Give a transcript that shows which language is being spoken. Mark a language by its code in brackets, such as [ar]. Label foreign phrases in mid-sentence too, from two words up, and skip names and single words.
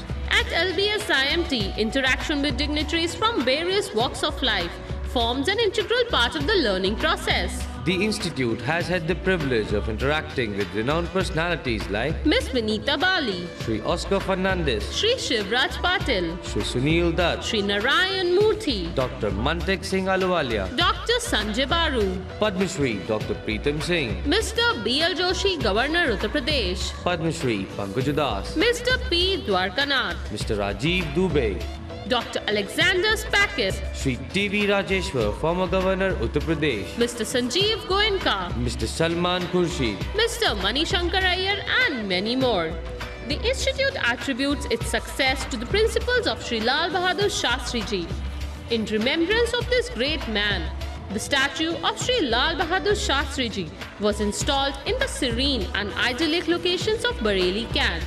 [en] At LBS IMT, interaction with dignitaries from various walks of life forms an integral part of the learning process. The institute has had the privilege of interacting with renowned personalities like Miss Vinita Bali, Sri Oscar Fernandez, Sri Shivraj Patil, Sri Sunil Dutt, Sri Narayan Murthy, Dr. Mantek Singh Aluwalia, Dr. Sanjay Baru, Padma Shri Dr. Preetam Singh, Mr. B.L. Joshi, Governor Uttar Pradesh, Padma Shri Pankaj Udas, Mr. P. Dwarkanath, Mr. Rajiv Dubey, Dr. Alexander Spakis, Sri T.V. Rajeshwar, former Governor Uttar Pradesh, Mr. Sanjeev Goenka, Mr. Salman Khurshid, Mr. Mani Shankar Iyer, and many more. The institute attributes its success to the principles of Sri Lal Bahadur Shastri Ji. In remembrance of this great man, the statue of Sri Lal Bahadur Shastri Ji was installed in the serene and idyllic locations of Bareilly Cant.